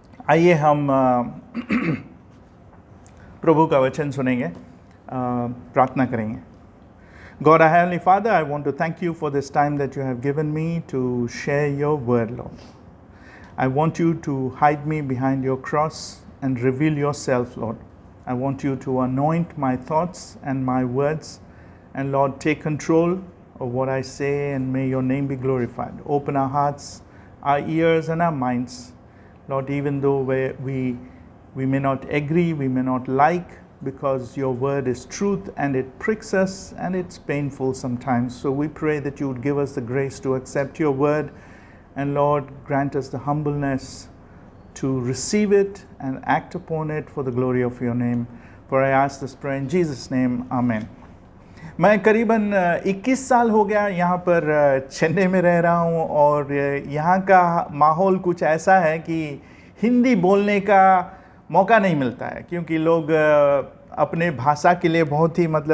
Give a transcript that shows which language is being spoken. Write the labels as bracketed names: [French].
[Hindi] आइए हम प्रभु का वचन सुनेंगे, प्रार्थना करेंगे। [English] God, our Heavenly Father, I want to thank you for this time that you have given me to share your word, Lord. I want you to hide me behind your cross and reveal yourself, Lord. I want you to anoint my thoughts and my words, and Lord, take control of what I say, and may your name be glorified. Open our hearts, our ears, and our minds, Lord, even though we may not agree, we may not like, because your word is truth and it pricks us and it's painful sometimes. So we pray that you would give us the grace to accept your word, and Lord, grant us the humbleness to receive it and act upon it for the glory of your name. For I ask this prayer in Jesus' name, Amen. [Hindi] मैं करीबन 21 साल हो गया यहाँ पर चेन्नई में रह रहा हूँ, और यहाँ का माहौल कुछ ऐसा है कि हिंदी बोलने का मौका नहीं मिलता है, क्योंकि लोग अपने भाषा के लिए बहुत ही